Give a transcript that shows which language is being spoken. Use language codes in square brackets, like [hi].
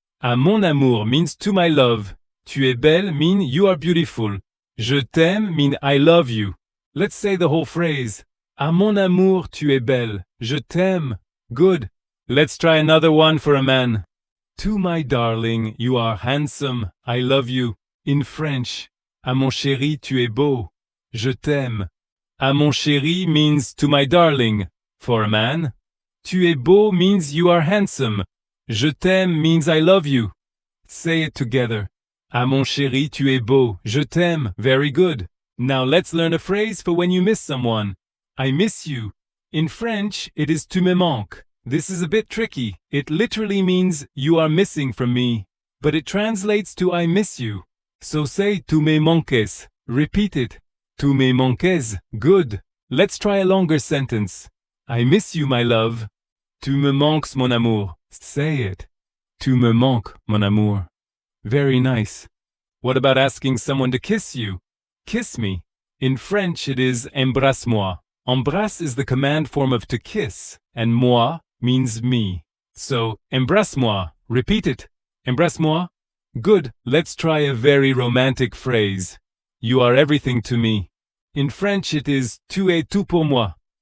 [fr] À mon amour [en] means to my love. [fr] Tu es belle [en] mean you are beautiful. [fr] Je t'aime [en] mean I love you. Let's say the whole phrase. [fr] À mon amour, tu es belle. Je t'aime. [en] Good. Let's try another one for a man. To my darling, you are handsome. I love you. In French, [fr] à mon chéri, tu es beau. Je t'aime. À mon chéri [en] means to my darling. For a man, [fr] tu es beau [en] means you are handsome. [fr] Je t'aime [en] means I love you. Say it together. [fr] À mon chéri, tu es beau. Je t'aime. [en] Very good. Now let's learn a phrase for when you miss someone. I miss you. In French, it is [fr] tu me manques. [en] This is a bit tricky. It literally means you are missing from me, but it translates to I miss you. So say [fr] tu me manques. [en] Repeat it. [fr] Tu me manques. [en] Good. Let's try a longer sentence. I miss you, my love. [fr] Tu me manques, mon amour. [en] Say it. [fr] Tu me manques, mon amour. [en] Very nice. What about asking someone to kiss you? Kiss me. In French, it is [fr] embrasse-moi. [en] Embrasse is the command form of to kiss, and moi means me. So, embrasse-moi. Repeat it. [fr] Embrasse-moi. [en] Good. Let's try a very romantic phrase. You are everything to me. In French, it is [fr] tu es tout pour moi.